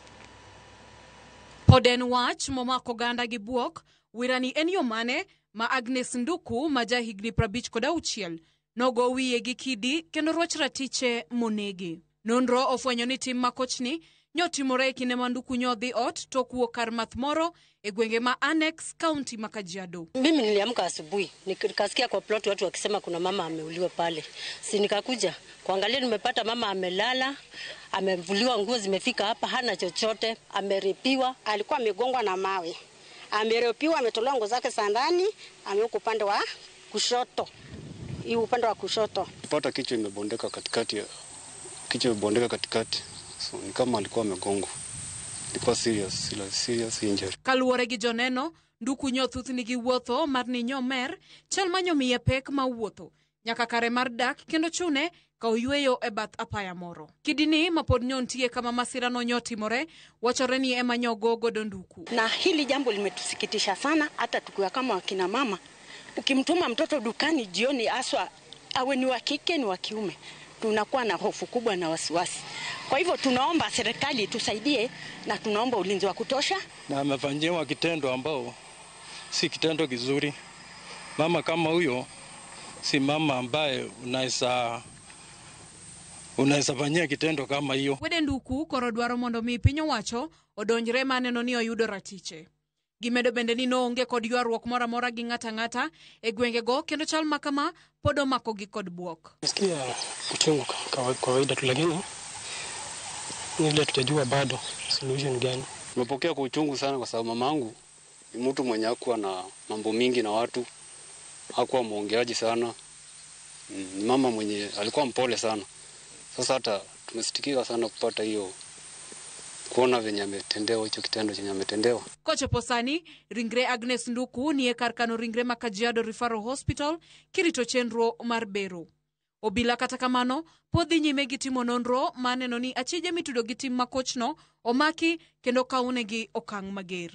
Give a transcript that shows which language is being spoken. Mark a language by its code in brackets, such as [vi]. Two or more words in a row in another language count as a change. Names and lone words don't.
[luo] Pod en wach momako oganda gi buok, wirani en yo mane ma Agnes Nduku ma jahigni 56 nogo wiye gi kidi kendo roch ratiche monege. Nonro ofwenyo ni tim makochni nyotimore e kinde ma Nduku nyodhi ot to kuo kar math moro e gwenge ma Annex County ma Kajiado. [sw] Mimi niliamka asubuhi nikasikia kwa plot watu wakisema kuna mama ameuliwa pale. Si nikakuja kuangalia, nimepata mama amelala, amevuliwa nguo zimefika hapa, hana chochote, ameripiwa, alikuwa amegongwa na mawe. Ameripiwa, ametolewa nguo zake sandani, ameweka upande wa kushoto. Hii upande wa kushoto. Pata kichwa imebondeka katikati. So ni kama alikuwa amegongwa. Ilikuwa [en] serious injury. [luo] Kaluwore gi joneno, Nduku nyothuth nigi wuotho mar ni nyomer, chal manyo miye pek ma wuotho nyaka kare mar dak kendo chune ka oyweyo e bath apaya moro. Kidini mapod nyontie kama masira no nyotimore, wachore ni ema nyogo godo Nduku. [sw] Na hili jambo limetusikitisha sana, hata tukiwa kama wakina mama. Ukimtuma mtoto dukani jioni, aswa awe ni wa kike ni wa kiume, tunakuwa na hofu kubwa na wasiwasi. Kwa hivyo tunaomba serikali tusaidie na tunaomba ulinzi wa kutosha. Na amefanyiwa kitendo ambao si kitendo kizuri. Mama kama huyo si mama ambaye unaweza fanyia kitendo kama hiyo. [luo] Wede Nduku koro dwaro mondo mi piny owacho odonjre maneno ni oyudo ratiche. Gimedo bende ni noonge kod ywaruok mora mora gi ng'ata e gwenge go kendo chal makama podo mako gi kod buok. [sw] Nasikia kuchungu kawaida tu, lakini nile tutajua bado solution gani. Nimepokea kwa uchungu sana kwa sababu mamangu ni mtu mwenye hakuwa na mambo mingi na watu, hakuwa muongeaji sana. Ni mama mwenye alikuwa mpole sana. Sasa hata tumesitikika sana kupata hiyo, kuona venye ametendewa hicho kitendo chenye ametendewa. [luo] Kochopo sani, ringre Agnes Nduku ni kar kano ringre ma Kajiado Referral Hospital kirito chenro mar bero. Obila kata kamano podhi nyime gi timo nonro maneno ni achije mitudo gi tim makochno omaki kendo kaune gi okang' mager.